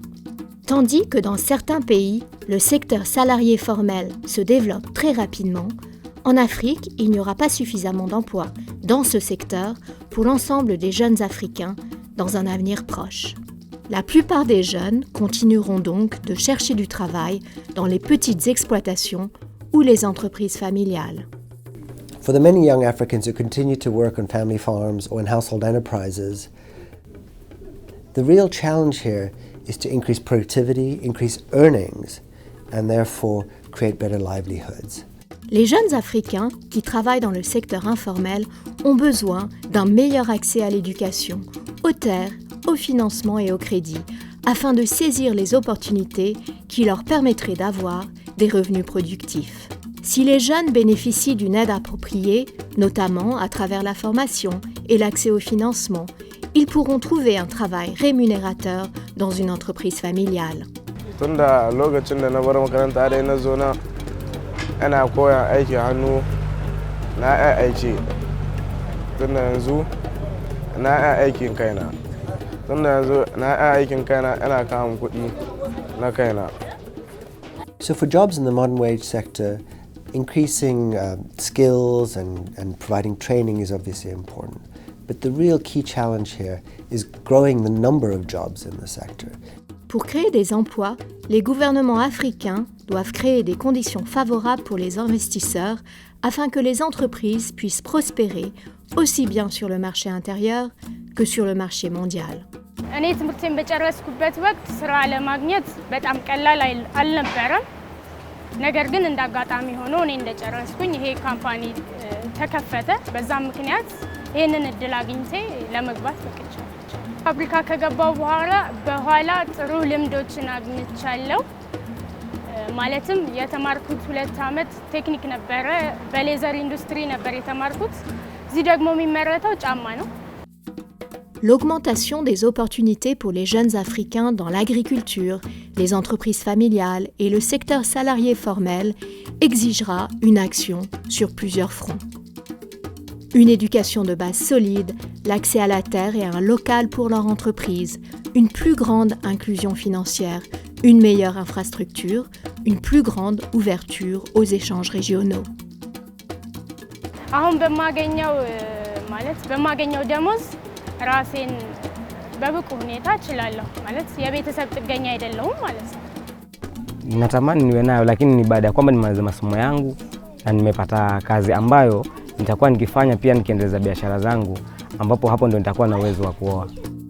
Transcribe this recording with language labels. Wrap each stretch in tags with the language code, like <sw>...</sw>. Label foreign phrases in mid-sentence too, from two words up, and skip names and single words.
<fr>Tandis que dans certains pays, le secteur salarié formel se développe très rapidement, en Afrique, il n'y aura pas suffisamment d'emplois dans ce secteur pour l'ensemble des jeunes Africains dans un avenir proche. La plupart des jeunes continueront donc de chercher du travail dans les petites exploitations ou les entreprises familiales.</fr> <en>For the many young Africans who continue to work on family farms or in household enterprises, the real challenge here is to increase productivity, increase earnings, and therefore create better livelihoods.</en> <fr>Les jeunes Africains qui travaillent dans le secteur informel ont besoin d'un meilleur accès à l'éducation, aux terres, au financement et au crédit, afin de saisir les opportunités qui leur permettraient d'avoir des revenus productifs. Si les jeunes bénéficient d'une aide appropriée, notamment à travers la formation et l'accès au financement, ils pourront trouver un travail rémunérateur dans une entreprise familiale.</fr> <ha>Ana koyan aiki hannu na aiki tunda yanzu na aikin kaina ana kawo kuɗi na kaina.</ha> <en>So for jobs in the modern wage sector, increasing skills and providing training is obviously important. But the real key challenge here is growing the number of jobs in the sector.</en> <fr>Pour créer des emplois, les gouvernements africains doivent créer des conditions favorables pour les investisseurs afin que les entreprises puissent prospérer aussi bien sur le marché intérieur que sur le marché mondial.</fr> <am>እኔ ትምህርቴን በጨረስኩበት ወቅት ስራ ለማግኘት በጣም ቀላል አልነበረም። ነገር ግን እንዳጋጣሚ ሆኖ እኔ እንደጨረስኩኝ ይሄ ካምፓኒ ተከፈተ። በዛም ምክንያት ይሄንን እድል አግኝቼ ለመግባት በቅቻለሁ። ፋብሪካ ከገባው በኋላ ጥሩ ልምዶችን አግኝቻለሁ። ማለትም የተማርኩት 2 ዓመት ቴክኒክ ነበረ፣ በሌዘር ኢንዱስትሪ ነበር የተማርኩት። እዚህ ደግሞ የሚመረተው ጫማ ነው።</am> <fr>L'augmentation des opportunités pour les jeunes Africains dans l'agriculture, les entreprises familiales et le secteur salarié formel exigera une action sur plusieurs fronts. Une éducation de base solide, l'accès à la terre et à un local pour leur entreprise, une plus grande inclusion financière, une meilleure infrastructure, une plus grande ouverture aux échanges régionaux.</fr> <am>አሁን በማገኘው ደሞዝ ራሴን በብቁ ሁኔታ እችላለሁ ማለት የቤተሰብ ጥገኛ አይደለሁም ማለት ነው።</am> <sw>Natamani niwe nayo, lakini ni baada ya kwamba nimaliza masomo yangu na nimepata kazi ambayo nitakuwa nikifanya pia nikiendeleza biashara zangu, ambapo hapo ndo nitakuwa na uwezo wa kuoa.</sw>